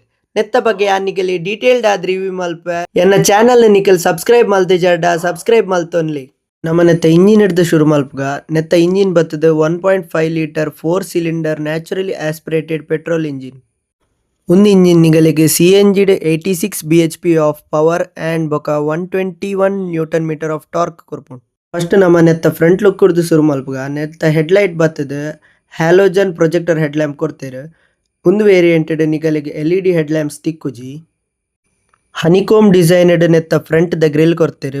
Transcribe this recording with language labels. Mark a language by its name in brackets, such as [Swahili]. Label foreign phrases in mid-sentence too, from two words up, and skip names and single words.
[Tulu] ನೆತ್ತ ಬಗ್ಗೆ ಯಾನಿಗೆಲಿ ಡೀಟೇಲ್ಡ್ ಆದ್ ರಿವ್ಯೂ ಮಲ್ಪ ಎನ್ನ ಚಾನಲ್ ನಿಕಲ್ ಸಬ್ಸ್ಕ್ರೈಬ್ ಮಲ್ತೆ ಜಡ್ಡ ಸಬ್ಸ್ಕ್ರೈಬ್ ಮಲ್ತೊನ್ಲಿ. ನಮ್ಮ ನೆತ್ತ ಇಂಜಿನ್ ಹಿಡ್ದು ಶುರು ಮಲ್ಪಗ ನೆತ್ತ ಇಂಜಿನ್ ಬತ್ತದ [English] 1.5 litre 4 cylinder naturally aspirated petrol engine. [Tulu] ಒಂದು ಇಂಜಿನ್ ನಿಗಲಿಗೆ CNG [English] 86 bhp of power and [Tulu] ಬೊಕ [English] 121 newton metre of torque [Tulu] ಕೊರ್ಪುಂಡು. ಫಸ್ಟ್ ನಮ್ಮ ನೆತ್ತ [English] front look [Tulu] ಕುಡ್ದು ಶುರು ಮಲ್ಪಗ ನೆತ್ತ ಹೆಡ್ಲೈಟ್ ಬತ್ತದ [English] halogen projector head lamp [Tulu] ಕೊಡ್ತೇರು. ಒಂದು ವೇರಿಯಂಟೆಡ್ ನಿಗಲಿಗೆ [English] LED head lamps [Tulu] ತಿಕ್ಕುಜಿ. [English] honeycomb designed [Tulu] ನೆತ್ತ ಫ್ರಂಟ್ ದ ಗ್ರಿಲ್ ಕೊಡ್ತೇರು.